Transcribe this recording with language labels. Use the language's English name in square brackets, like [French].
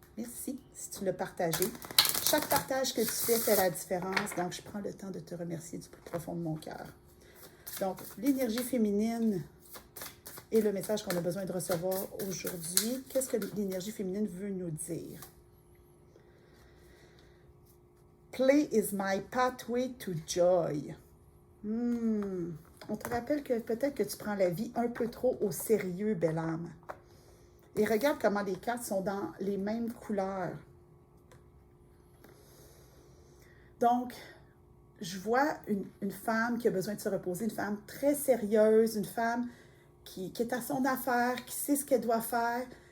[French] Merci si tu l'as partagé. Chaque partage que tu fais fait la différence, donc je prends le temps de te remercier du plus profond de mon cœur. Donc, l'énergie féminine est le message qu'on a besoin de recevoir aujourd'hui. Qu'est-ce que l'énergie féminine veut nous dire? [English] Play is my pathway to joy. [French] On te rappelle que peut-être que tu prends la vie un peu trop au sérieux, belle âme. Et regarde comment les cartes sont dans les mêmes couleurs. Donc, je vois une femme qui a besoin de se reposer, une femme très sérieuse, une femme qui est à son affaire, qui sait ce qu'elle doit faire.